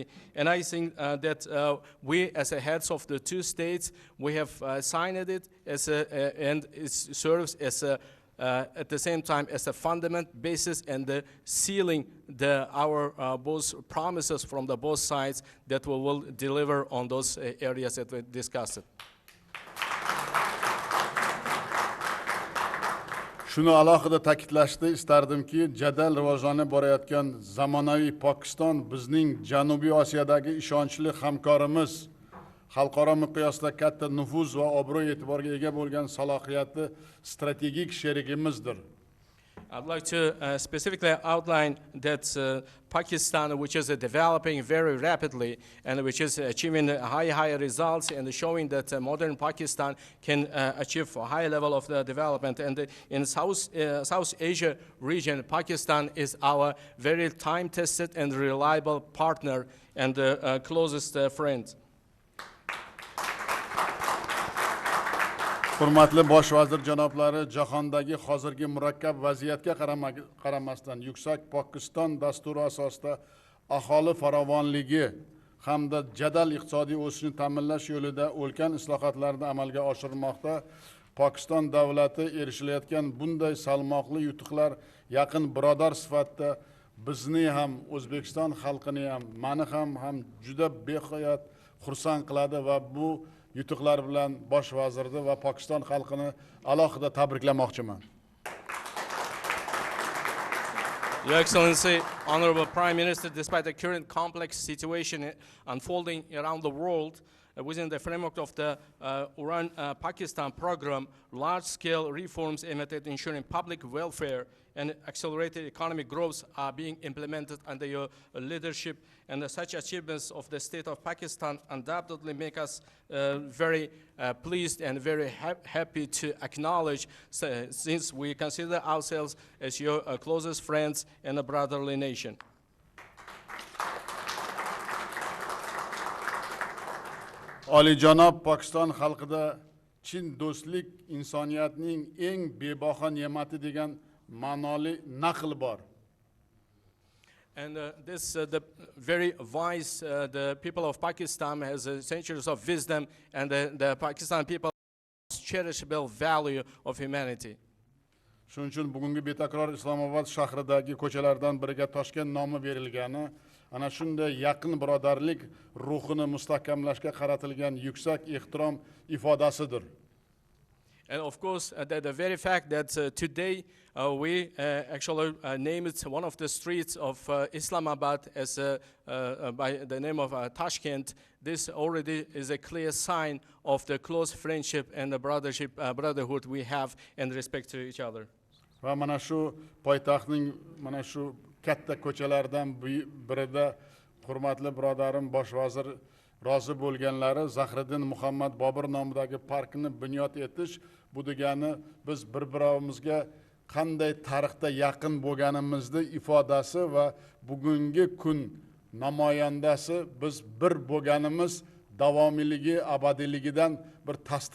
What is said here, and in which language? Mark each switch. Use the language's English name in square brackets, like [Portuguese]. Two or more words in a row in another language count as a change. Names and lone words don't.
[English] And I think that we, as the heads of the two states, we have signed it as and it serves as a at the same time as a fundamental basis and sealing our both promises from the both sides that we will deliver on those areas that we discussed. [Uzbek] Shuni alohida ta'kidlashni istardimki, jadal rivojlanib borayotgan zamonaviy Pokiston bizning Janubiy Osiyodagi ishonchli hamkorimiz, xalqaro miqyosda katta nufuz va obro' e'tiborga ega bo'lgan salohiyatli strategik sherigimizdir. [English] I'd like to specifically outline that Pakistan, which is developing very rapidly and which is achieving high results and showing that modern Pakistan can achieve a high level of development. And in South Asia region, Pakistan is our very time-tested and reliable partner and closest friend. [Uzbek] Hurmatli bosh vazir janoblari, jahondagi hozirgi murakkab vaziyatga qaramasdan yuksak Pokiston dasturi asosida aholi farovonligi hamda jadal iqtisodiy o'sishni ta'minlash yo'lida ulkan islohotlarni amalga oshirmoqda. Pokiston davlati erishilayotgan bunday salmoqli yutuqlar yaqin birodar sifatida bizni ham, O'zbekiston xalqini ham, meni ham juda beqiyat xursand qiladi va bu yutuqlar bilan bosh vazirni va Pokiston xalqini alohida tabriklamoqchiman. [English] Your Excellency, Honorable Prime Minister, despite the current complex situation unfolding around the world, within the framework of the Iran-Pakistan program, large-scale reforms aimed at ensuring public welfare and accelerated economic growth are being implemented under your leadership, and such achievements of the state of Pakistan undoubtedly make us very pleased and very happy to acknowledge, since we consider ourselves as your closest friends and a brotherly nation. [Uzbek] Olijanob Pokiston xalqida chin do'stlik insoniyatning eng bebaho ne'mati degan ma'noli naql bor. [English] And the very wise, the people of Pakistan has centuries of wisdom, and the Pakistan people has cherishable value of humanity. [Uzbek] Shuning uchun bugungi betakror Islomobod shahridagi ko'chalardan biriga Toshkent nomi berilgani ana shunday yaqin birodarlik ruhini mustahkamlashga qaratilgan yuksak ehtirom ifodasidir. [English] And of course, the very fact that today we actually named one of the streets of Islamabad as by the name of Tashkent, this already is a clear sign of the close friendship and the brotherhood we have and respect to each other. [Uzbek] Va mana shu poytaxtning mana shu katta ko'chalardan birida hurmatli birodarim bosh vazir rozi bo'lganlari Zahriddin Muhammad Bobur nomidagi parkni bunyod etish, bu degani biz bir-birimizga qanday tarixda yaqin bo'lganimizni ifodasi va bugungi kun namoyandasi biz bir bo'lganimiz davomiyligi, abadiyligidan bir tasdiq